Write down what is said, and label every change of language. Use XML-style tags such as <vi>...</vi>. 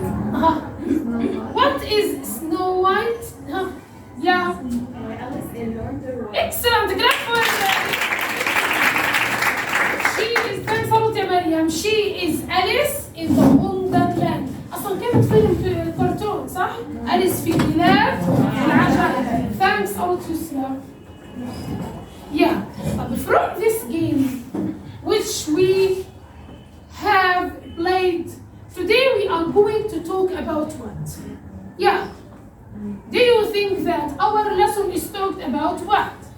<en>What is Snow White? Yeah. Excellent. Clap for her. She is, thanks a lot يا مريم. She is Alice in the Wonderland.</en> <ar>أصلاً كانت فيلم كرتون صح؟ أليس في بلاد العجائب.</ar> <en>Thanks a lot Yusra. Yeah. From this game, which we have played, today we are going to talk about what? Yeah. Do you think that our lesson is talked about what?</en>